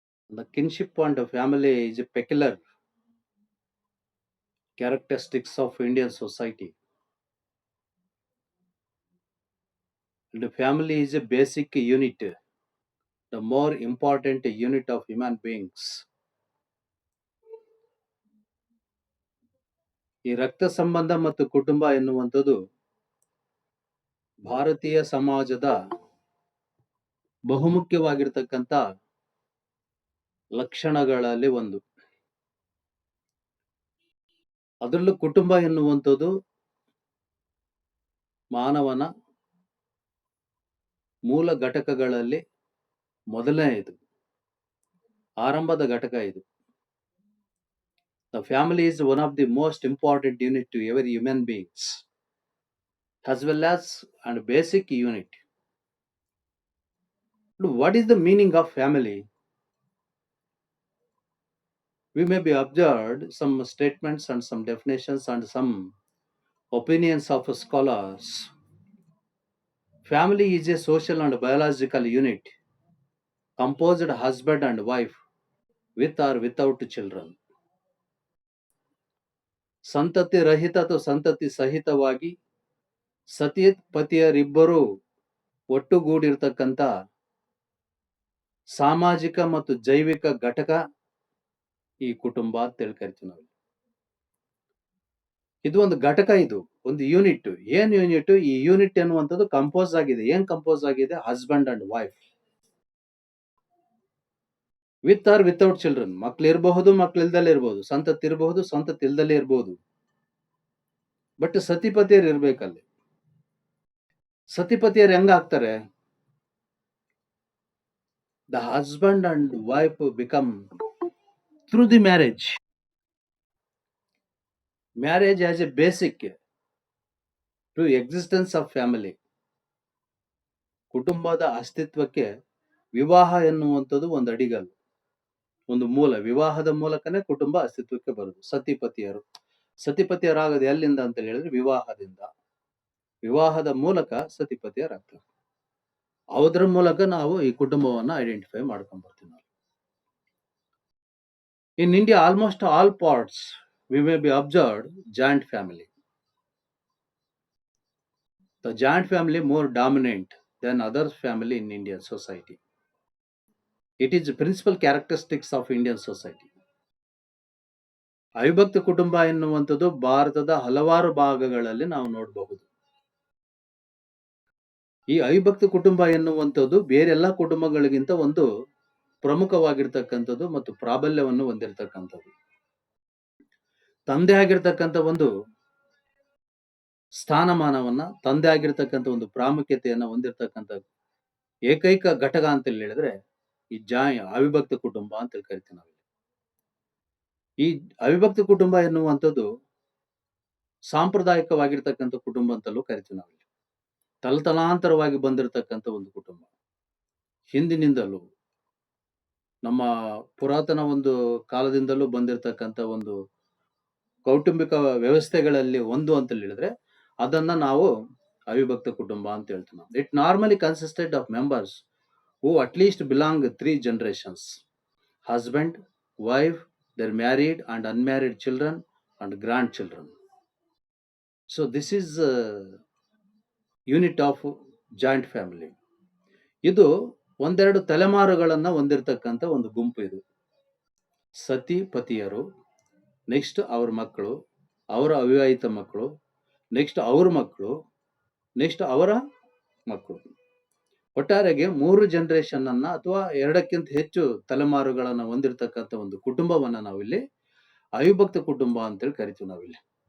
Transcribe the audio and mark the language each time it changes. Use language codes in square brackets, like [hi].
[en] The kinship and family is a peculiar characteristics of Indian society. And the family is a basic unit, the more important unit of human beings. [kn] ಈ ರಕ್ತ ಸಂಬಂಧ ಮತ್ತು ಕುಟುಂಬ ಎನ್ನುವಂಥದ್ದು ಭಾರತೀಯ ಸಮಾಜದ ಬಹುಮುಖ್ಯವಾಗಿರ್ತಕ್ಕಂಥ ಲಕ್ಷಣಗಳಲ್ಲಿ ಒಂದು. ಅದರಲ್ಲೂ ಕುಟುಂಬ ಎನ್ನುವಂಥದ್ದು ಮಾನವನ ಮೂಲ ಘಟಕಗಳಲ್ಲಿ ಮೊದಲನೆಯದು, ಆರಂಭದ ಘಟಕ ಇದು. The family is one of the most important unit to every human beings, as well as and basic unit. What is the meaning of family? We may be observed some statements and some definitions and some opinions of scholars. Family is a social and biological unit composed husband and wife with or without children. ಸಂತತಿ ರಹಿತ ಅಥವಾ ಸಂತತಿ ಸಹಿತವಾಗಿ ಸತಿ ಪತಿಯರಿಬ್ಬರು ಒಟ್ಟುಗೂಡಿರ್ತಕ್ಕಂಥ ಸಾಮಾಜಿಕ ಮತ್ತು ಜೈವಿಕ ಘಟಕ ಈ ಕುಟುಂಬ ಅಂತ ಕರಿತೀವಿ ನಾವು. ಇದು ಒಂದು ಘಟಕ, ಇದು ಒಂದು ಯೂನಿಟ್. ಏನ್ ಯೂನಿಟ್? ಈ ಯೂನಿಟ್ ಎನ್ನುವಂಥದ್ದು ಕಂಪೋಸ್ ಆಗಿದೆ. ಏನ್ ಕಂಪೋಸ್ ಆಗಿದೆ? [en] Husband and wife, with or without children. [kn] ಮಕ್ಳು ಇರಬಹುದು, ಮಕ್ಳು ಇಲ್ದಲೇ ಇರಬಹುದು, ಸಂತತಿ ಇರಬಹುದು, ಸಂತತಿ ಇಲ್ದಲೇ ಇರಬಹುದು. ಬಟ್ ಸತಿಪತಿಯರು ಇರ್ಬೇಕಲ್ಲಿ. ಸತಿಪತಿಯರು ಹೆಂಗ ಆಗ್ತಾರೆ? [en] The husband and wife become through the marriage. Marriage as a basic to existence of family. [kn] ಕುಟುಂಬದ ಅಸ್ತಿತ್ವಕ್ಕೆ ವಿವಾಹ ಎನ್ನುವಂಥದ್ದು ಒಂದು ಅಡಿಗಲ್ಲು, ಒಂದು ಮೂಲ. ವಿವಾಹದ ಮೂಲಕನೇ ಕುಟುಂಬ ಅಸ್ತಿತ್ವಕ್ಕೆ ಬರುದು. ಸತಿಪತಿಯರಾಗದು ಎಲ್ಲಿಂದ ಅಂತ ಹೇಳಿದ್ರೆ ವಿವಾಹದಿಂದ. ವಿವಾಹದ ಮೂಲಕ ಸತಿಪತಿಯರಾಗ್ತಾರೆ. ಅದರ ಮೂಲಕ ನಾವು ಈ ಕುಟುಂಬವನ್ನ ಐಡೆಂಟಿಫೈ ಮಾಡ್ಕೊಂಡ್ ಬರ್ತೀವಿ ನಾವು. [en] In India, almost all parts we may be observed joint family. The joint family more dominant than other family in Indian society. It is the principal characteristics of Indian society. [kn] ಅವಿಭಕ್ತ ಕುಟುಂಬ ಎನ್ನುವಂಥದ್ದು ಭಾರತದ ಹಲವಾರು ಭಾಗಗಳಲ್ಲಿ ನಾವು ನೋಡಬಹುದು. ಈ ಅವಿಭಕ್ತ ಕುಟುಂಬ ಎನ್ನುವಂಥದ್ದು ಬೇರೆಲ್ಲ ಕುಟುಂಬಗಳಿಗಿಂತ ಒಂದು ಪ್ರಮುಖವಾಗಿರ್ತಕ್ಕಂಥದ್ದು ಮತ್ತು ಪ್ರಾಬಲ್ಯವನ್ನು ಹೊಂದಿರತಕ್ಕಂಥದ್ದು. ತಂದೆ ಆಗಿರ್ತಕ್ಕಂಥ ಒಂದು ಸ್ಥಾನಮಾನವನ್ನ, ತಂದೆ ಆಗಿರ್ತಕ್ಕಂಥ ಒಂದು ಪ್ರಾಮುಖ್ಯತೆಯನ್ನ ಹೊಂದಿರತಕ್ಕಂಥ ಏಕೈಕ ಘಟಕ ಅಂತ ಹೇಳಿದ್ರೆ ಈ ಅವಿಭಕ್ತ ಕುಟುಂಬ ಅಂತ ಕರಿತೀವಿ ನಾವು. ಈ ಅವಿಭಕ್ತ ಕುಟುಂಬ ಎನ್ನುವಂಥದ್ದು ಸಾಂಪ್ರದಾಯಿಕವಾಗಿರ್ತಕ್ಕಂಥ ಕುಟುಂಬ ಅಂತಲೂ ಕರಿತೀವಿ ನಾವು. ತಲತಲಾಂತರವಾಗಿ ಬಂದಿರತಕ್ಕಂಥ ಒಂದು ಕುಟುಂಬ. ಹಿಂದಿನಿಂದಲೂ ನಮ್ಮ ಪುರಾತನ ಒಂದು ಕಾಲದಿಂದಲೂ ಬಂದಿರತಕ್ಕಂಥ ಒಂದು ಕೌಟುಂಬಿಕ ವ್ಯವಸ್ಥೆಗಳಲ್ಲಿ ಒಂದು ಅಂತ ಹೇಳಿದ್ರೆ ಅದನ್ನ ನಾವು ಅವಿಭಕ್ತ ಕುಟುಂಬ ಅಂತ ಹೇಳ್ತೀವಿ ನಾವು. [en] It normally consisted of members who at least belong 3 generations: husband, wife, their married and unmarried children and grandchildren. So this is a unit of joint family. [kn] ಇದು ಒಂದೆರಡು ತಲೆಮಾರುಗಳನ್ನ ಹೊಂದಿರತಕ್ಕಂಥ ಒಂದು ಗುಂಪು ಇದು. ಸತಿ ಪತಿಯರು, ನೆಕ್ಸ್ಟ್ ಅವ್ರ ಮಕ್ಕಳು, ಅವರ ಅವಿವಾಹಿತ ಮಕ್ಕಳು, ನೆಕ್ಸ್ಟ್ ಅವ್ರ ಮಕ್ಕಳು, ನೆಕ್ಸ್ಟ್ ಅವರ ಮಕ್ಕಳು. ಒಟ್ಟಾರೆಗೆ 3 ಜನರೇಷನ್ ಅನ್ನ ಅಥವಾ 2ಕ್ಕಿಂತ ಹೆಚ್ಚು ತಲೆಮಾರುಗಳನ್ನ ಹೊಂದಿರತಕ್ಕಂಥ ಒಂದು ಕುಟುಂಬವನ್ನ ನಾವಿಲ್ಲಿ ಅವಿಭಕ್ತ ಕುಟುಂಬ ಅಂತೇಳಿ ಕರಿತೀವಿ ನಾವಿಲ್ಲಿ.